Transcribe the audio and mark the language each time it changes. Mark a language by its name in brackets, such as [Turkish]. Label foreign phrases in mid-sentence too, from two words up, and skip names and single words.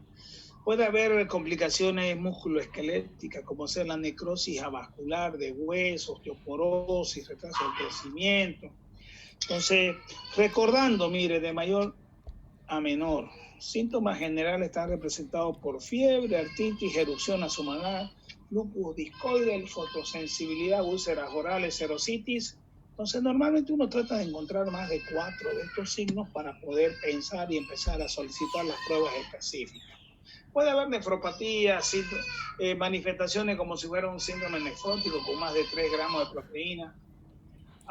[Spanish] Puede haber complicaciones musculoesqueléticas como ser la necrosis avascular de huesos, osteoporosis, retraso del crecimiento. Entonces, recordando, mire, de mayor a menor, síntomas generales están representados por fiebre, artritis, erupción azumalar, lupus discoide, fotosensibilidad, úlceras orales, serositis. Entonces, normalmente uno trata de encontrar más de 4 de estos signos para poder pensar y empezar a solicitar las pruebas específicas. Puede haber nefropatía, manifestaciones como si fuera un síndrome nefrótico con más de 3 gramos de proteína.